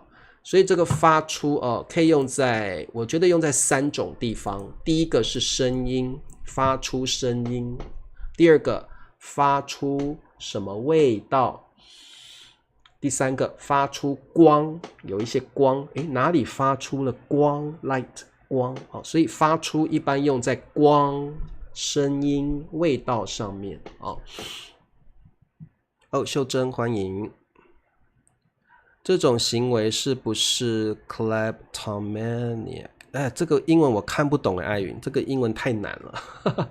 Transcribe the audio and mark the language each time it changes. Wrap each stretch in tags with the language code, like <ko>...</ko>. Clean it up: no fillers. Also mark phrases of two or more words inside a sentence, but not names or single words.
<zh>所以這個發出可以用在，我覺得用在3種地方。第一個是聲音，發出聲音；第二個發出什麼味道；第三個發出光，有一些光，哪裡發出了光 ？light 光，所以發出一般用在光、聲音、味道上面秀珍歡迎。這種行為是不是 kleptomania？這個英文我看不懂艾雲，這個英文太難了。</zh>